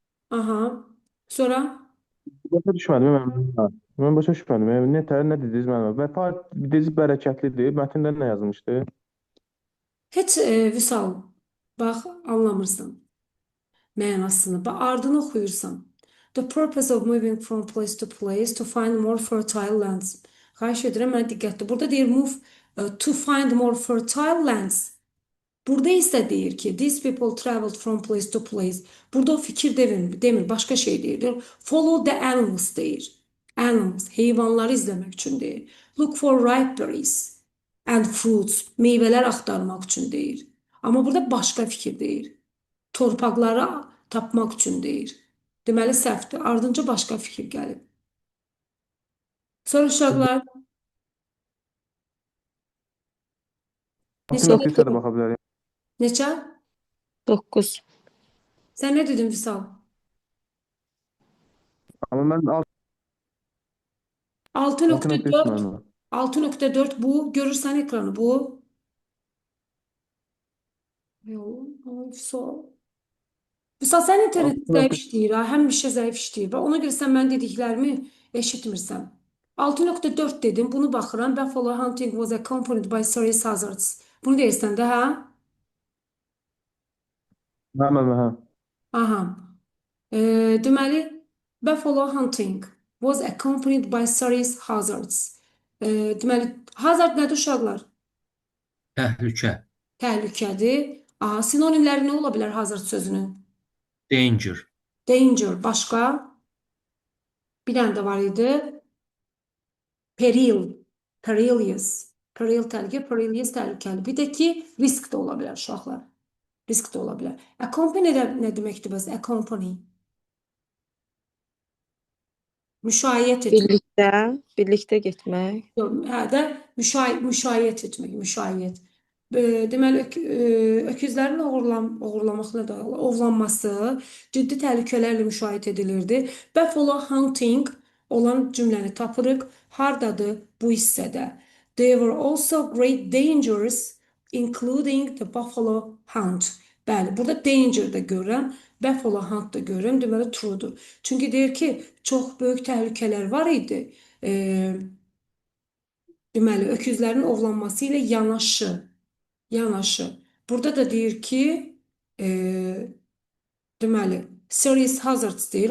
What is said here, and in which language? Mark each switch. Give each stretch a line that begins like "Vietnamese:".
Azerbaijani: Aha. Sonra Başa düşmədim mən. Mən başa düşmədim. Nə dediniz mənə? Və dediniz bərəkətlidir. Mətndə nə yazılmışdı? heç Vüsal, bax, anlamırsan mənasını. Bax, ardını oxuyursan.
English: The purpose of moving from place to place to find more fertile lands.
Azerbaijani: Xahiş edirəm, mənə diqqətli. Burada deyir
English: move to find more fertile lands.
Azerbaijani: Burada isə deyir ki,
English: these people traveled from place to place.
Azerbaijani: Burada o fikir demir, başqa şey deyir.
English: Follow the animals
Azerbaijani: deyir. Animals, heyvanları izləmək üçün deyir.
English: Look for ripe berries and fruits,
Azerbaijani: meyvələr axtarmaq üçün deyir. Amma burada başqa fikir deyir. Torpaqları tapmaq üçün deyir. Deməli səhvdir. Ardınca başqa fikir gəlib. Sonra uşaqlar neçə? 6.3-ə də baxa bilərik. Neçə? 9. Sən nə dedin Vüsal? Amma mən 6.3 6.4 mənim. 6.4 bu. Görürsən ekranı bu. Vüsal. Vüsal sən internet zəif işləyir ha. Həmişə zəif işləyir. Ona görə sən mən dediklərimi eşitmirsən. 6.4 dedim. Bunu baxıram.
English: Buffalo hunting was accompanied by serious hazards.
Azerbaijani: Bunu deyirsən də ha? Hə. Aha.
English: Deməli, buffalo hunting was accompanied by serious hazards.
Azerbaijani: Deməli, hazard nədir uşaqlar? Təhlükə. Təhlükədir. Aha, sinonimləri nə ola bilər hazard sözünün?
English: Danger.
Azerbaijani: Danger, başqa? Bir dənə də var idi.
English: Peril, perilous.
Azerbaijani: Peril təhlükə, perilous təhlükəli. Bir də ki, risk də ola bilər uşaqlar. Risk də ola bilər. Accompany nə deməkdir bəs?
English: Accompany.
Azerbaijani: Müşayiət etmək. Birlikdə getmək. Hə də müşayiət etmək, müşayiət. Deməli, öküzlərin oğurlamaqla ovlanması ciddi təhlükələrlə müşahidə edilirdi. Buffalo hunting olan cümləni tapırıq. Hardadır? Bu hissədə.
English: There were also great dangers, including the buffalo hunt.
Azerbaijani: Bəli, burada danger də görürəm, buffalo hunt da görürəm. Deməli, true'dur. Çünki deyir ki, çox böyük təhlükələr var idi. Deməli, öküzlərin ovlanması ilə yanaşı. Burada da deyir ki, deməli,
English: serious hazards
Azerbaijani: deyir.